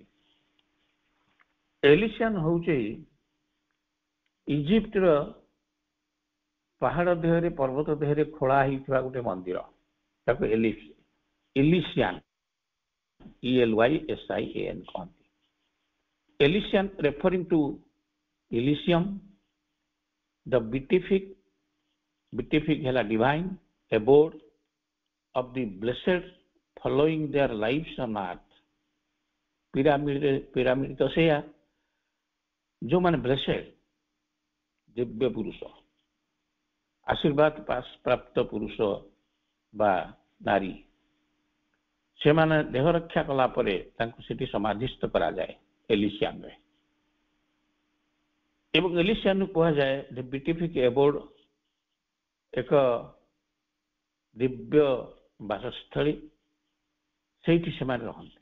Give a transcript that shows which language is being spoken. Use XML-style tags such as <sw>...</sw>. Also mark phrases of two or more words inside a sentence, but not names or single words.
<or>ଏଲିସିଆନ ହଉଛି ଇଜିପ୍ଟର ପାହାଡ ଦେହରେ ପର୍ବତ ଦେହରେ ଖୋଳା ହେଇଥିବା ଗୋଟେ ମନ୍ଦିର ତାକୁ ଇଲିସିଆନ ELYSIAN କହନ୍ତି।</or> <en>Elysian referring to Elysium, the beatific hela divine abode of the blessed following their lives on earth.</en> <or>ପିରାମିଡ ତ ସେଇଆ ଯୋଉମାନେ ବ୍ଲେସେଡ ଦିବ୍ୟ ପୁରୁଷ ଆଶୀର୍ବାଦ ପ୍ରାପ୍ତ ପୁରୁଷ ବା ନାରୀ ସେମାନେ ଦେହ ରକ୍ଷା କଲା ପରେ ତାଙ୍କୁ ସେଠି ସମାଧିସ୍ଥ କରାଯାଏ ଏଲିସିଆନରେ ଏବଂ ଏଲିସିଆନ କୁହାଯାଏ ଯେ</or> <en>beatific abode</en> <or>ଏକ ଦିବ୍ୟ ବାସସ୍ଥଳୀ ସେଇଠି ସେମାନେ ରହନ୍ତି।</or>